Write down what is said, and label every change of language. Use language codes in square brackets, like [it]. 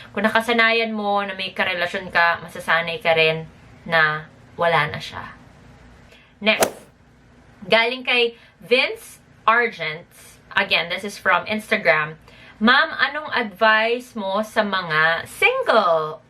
[tl] Kung nakasanayan mo na may karelasyon ka, masasanay ka rin na wala na siya. Next, galing kay Vince Argent. [en] Again, this is from Instagram. [tl] Ma'am, anong advice mo sa mga single?